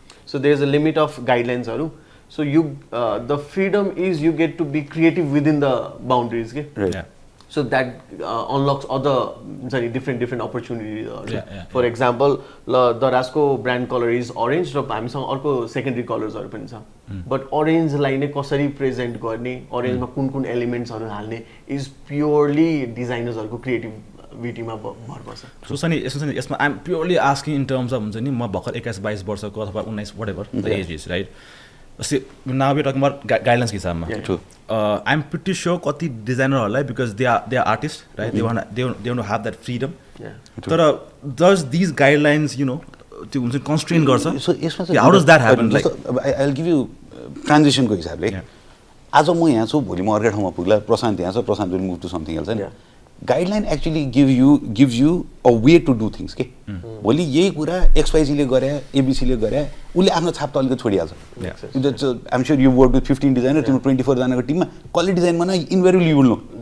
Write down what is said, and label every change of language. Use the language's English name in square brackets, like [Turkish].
[English] So there is a limit of guidelines [Nepali] हरू. [English] So you, the freedom is you get to be creative within the boundaries. Okay? Right. Yeah. So that unlocks other different opportunities. For example, the Rasco brand color is orange. So I'm saying also secondary colors are [Nepali] पनि छ. [English] But orange line [Nepali] कसरी [English] present [Nepali] गर्ने, orange मा कुन elements हरू हाल्ने [English] is purely designers [Nepali] हरूको creativity मा भर पर्छ. [English] So [Nepali] सनी यसमा [English] I'm purely asking in terms of [Nepali] हुन्छ नि म भर्खर [English] 21-22 [Nepali] वर्षको अथवा [English] 19 whatever the age is, right? See, now we're talking about guidelines [Nepali] हिसाबमा. [English] True. I'm pretty sure [Nepali] कति डिजाइनरहरूलाई [English] because they are artists, right? They want to have that freedom. [Nepali] तर [English] does these guidelines, you know, [Nepali] त्यो हुन्छ constrain गर्छ? So यसमा चाहिँ [English] how does that happen? Like I'll give you transition [Nepali] को हिसाबले. आज म यहाँ छु, भोलि म अर्कै ठाउँमा पुग्ला, प्रशान्त यहाँ छ, प्रशान्त [English] will move to something else. Guideline actually gives you a way to do things [Nepali] के. भोलि यही कुरा XYZ ले गरे, ABC ले गरे, उसले आफ्नो छाप त अलिकति छोडिहाल्छ. [English] I'm sure you worked with 15 designers, [Nepali] तिम्रो 24 जनाको टिममा कसले डिजाइन बनायो [English] Invariably you will know.